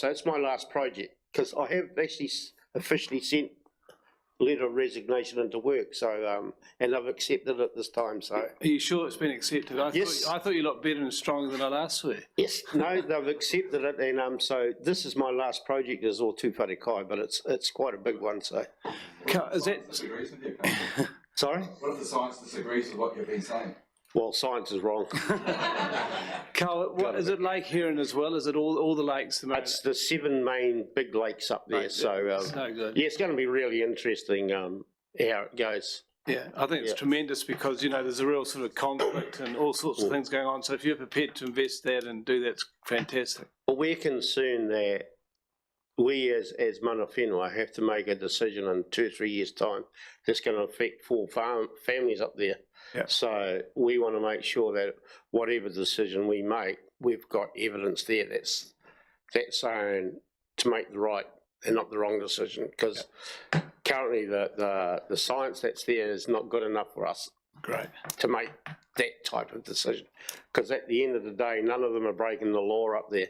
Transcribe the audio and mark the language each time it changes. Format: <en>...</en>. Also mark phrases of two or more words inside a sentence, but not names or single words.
<en>So it's my last project, because I have actually officially sent letter of resignation into work, so and I've accepted it this time. So are you sure it's been accepted? Yes. I thought you looked better and stronger than I last saw. Yes, no, they've accepted it, and so this is my last project as all</en> <mi>tūwhare kai,</mi> <en>but it's quite a big one. So is that sorry? What if the science disagrees with what you've been saying? Well, science is wrong. Carl, is it Lake Huron as well? Is it all the lakes? It's the 7 main big lakes up there. So so good. Yeah, it's going to be really interesting how it goes. Yeah, I think it's tremendous because, there's a real sort of conflict and all sorts of things going on. So if you're prepared to invest that and do that, it's fantastic. Well, we're concerned that we as</en> <mi>mana whenua</mi> <en>have to make a decision in 2 or 3 years' time that's going to affect 4 families up there. Yeah. So we want to make sure that whatever decision we make, we've got evidence there that's saying to make the right and not the wrong decision, because currently the science that's there is not good enough for us to make that type of decision, because at the end of the day, none of them are breaking the law up there.</en>